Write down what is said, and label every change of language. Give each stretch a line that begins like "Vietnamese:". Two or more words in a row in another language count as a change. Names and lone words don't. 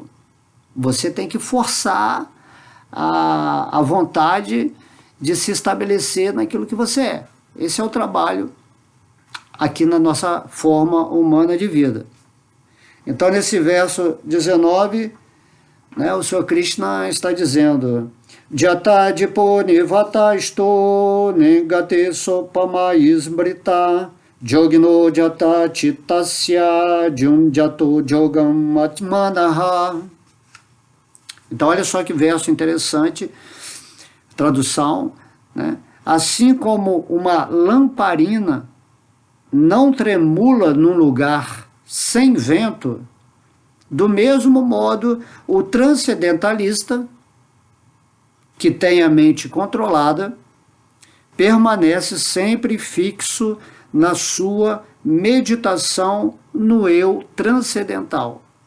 Portuguese: Você tem que forçar a vontade de se estabelecer naquilo que você é. Esse é o trabalho aqui na nossa forma humana de vida. Então nesse verso 19, né, o Senhor Krishna está dizendo:
Sanskrit: यथा दीपो निवात स्थो नेङ्गते सोपमा स्मृता योगिनो यत चित्तस्य युञ्जतो योगम् आत्मनः.
Portuguese: Então olha só que verso interessante, tradução, né? Assim como uma lamparina não tremula num lugar sem vento, do mesmo modo o transcendentalista, que tem a mente controlada, permanece sempre fixo na sua meditação no eu transcendental.